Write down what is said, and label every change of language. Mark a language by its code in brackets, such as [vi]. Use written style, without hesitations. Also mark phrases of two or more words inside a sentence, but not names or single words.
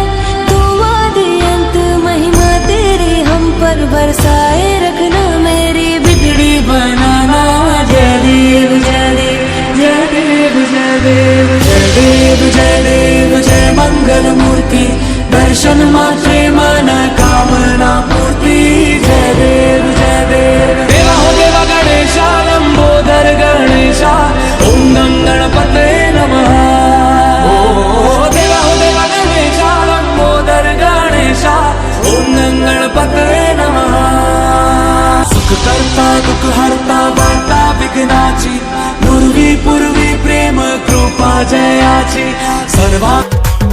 [hi] तू आदि अंत महिमा तेरी हम पर बरसाए रखना, मेरी बिगड़ी बनाना. [mr] जय देव जय देव जय देव जय देव जय देव जय देव जय मंगल मूर्ति, दर्शन मात्रे मन कामना पूर्ती. जय देव जय देव. [hi] देवा हो देवा गणेशा, लंबोदर गणेशा, [sa] ओम नम गणपते नमः. [hi] ओ देवा हो देवा गणेशा, लंबोदर गणेशा, [sa] ओम नम गणपते नमः. [mr] सुख करता दुःख हरता वार्ता विघ्नाची, पूर्वी पूर्वी प्रेम कृपा जयाची, सर्वा